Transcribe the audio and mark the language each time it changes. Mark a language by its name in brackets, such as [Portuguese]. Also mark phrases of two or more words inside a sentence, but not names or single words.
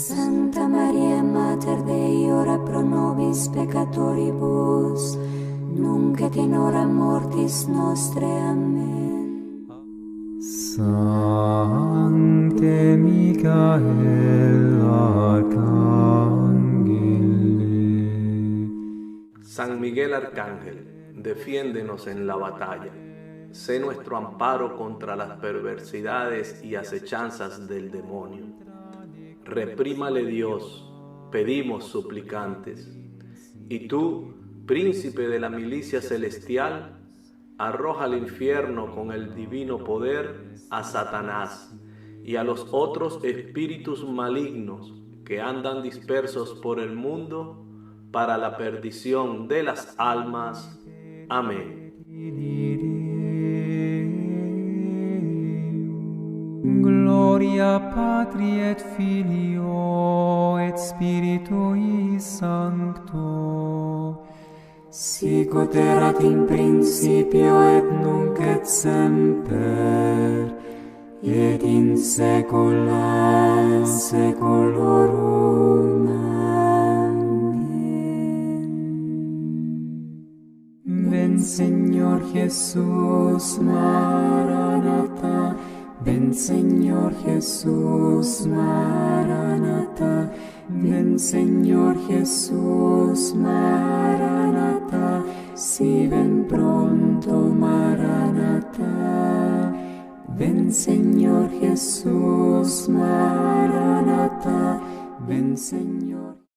[Latin] Santa Maria, Mater Dei, ora pro nobis peccatoribus, nunc et in hora mortis nostre. Amen. Sancte Michael Arcangel. [Spanish] San Miguel Arcángel, defiéndenos en la batalla. Sé nuestro amparo contra las perversidades y acechanzas del demonio. Reprímale Dios, pedimos suplicantes. Y tú, príncipe de la milicia celestial, arroja al infierno con el divino poder a Satanás y a los otros espíritus malignos que andan dispersos por el mundo para la perdición de las almas. Amén. [Latin] Gloria Patri et Filio et Spiritui Sancto, Sicut erat in principio et nunc et semper, et in saecula saeculorum. [Spanish] Ven Señor Jesús, Maranatha, ven Señor Jesús, Maranatha, ven Señor Jesús, Maranatha, si ven pronto, Maranatha, ven Señor Jesús, Maranatha, ven Señor.